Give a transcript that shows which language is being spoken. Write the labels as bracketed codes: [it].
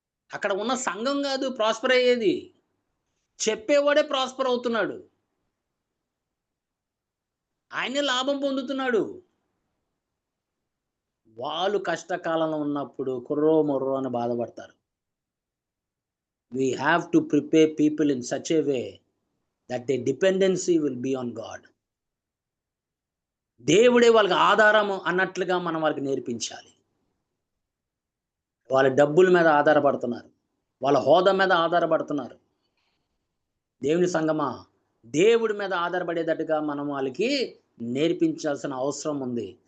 [te] అక్కడ ఉన్న సంఘం కాదు ప్రాస్పర్ అయ్యేది, చెప్పేవాడే ప్రాస్పర్ అవుతున్నాడు. ఆయనే లాభం పొందుతున్నాడు. వాళ్ళు కష్టకాలంలో ఉన్నప్పుడు కుర్రో మొర్రో అని బాధపడతారు. [en] We have to prepare people in such a way that their dependency will be on God. [te] దేవుడే వాళ్ళకి ఆధారము అన్నట్లుగా మనం వాళ్ళకి నేర్పించాలి. వాళ్ళ డబ్బుల మీద ఆధారపడుతున్నారు, వాళ్ళ హోదా మీద ఆధారపడుతున్నారు. దేవుని సంగమా, దేవుడి మీద ఆధారపడేటట్టుగా మనం వాళ్ళకి నేర్పించాల్సిన అవసరం ఉంది.